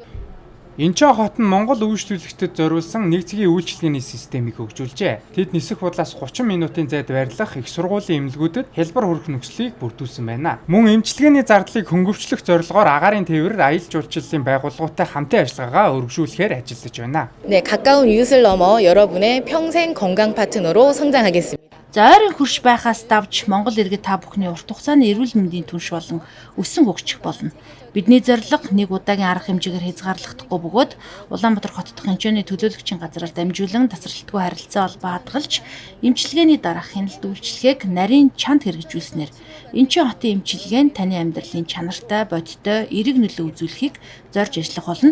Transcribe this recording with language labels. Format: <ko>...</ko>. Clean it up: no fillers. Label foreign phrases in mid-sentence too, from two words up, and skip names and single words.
<mn>Инчхон хот нь Монгол үйлчлүүлэгчдэд зориулсан нэг цагийн үйлчилгээний системийг хөгжүүлжээ. Тэд нисэх бодлоос 30 минутын зайд байрлах их сургуулийн эмнэлгүүдэд хялбар хүрэх нөхцөлийг бүрдүүлсэн байна. Мөн эмчилгээний зардлыг хөнгөвчлөх зорилгоор агаарын тээврээр аялал жуулчлалын байгууллагуудтай хамтын ажиллагаагаа өргөжүүлэхээр ажиллаж байна.</mn> <ko>네, 가까운 이웃을 넘어 여러분의 평생 건강 파트너로 성장하겠습니다.</ko> <mn>За ойрын хөрш байхаас давж Монгол иргэд та бүхний урт хугацааны эрүүл мэндийн түнш болон өсөн хөгжих болно. Бидний зорилго нэг удаагийн арга хэмжээгээр хязгаарлагдахгүй бөгөөд Улаанбаатар хот дахь Инчхоны төлөөлөгчийн газраар дамжуулан тасралтгүй харилцаа холбоо хадгалж, эмчилгээний дараах хяналт үйлчлэгийг нарийн чанд хэрэгжүүлснээр Инчхон хотын эмчилгээ нь таны амьдралын чанартай, бодиттой, эерэг нөлөө үзүүлэхийг зорж ажиллах болно.</mn>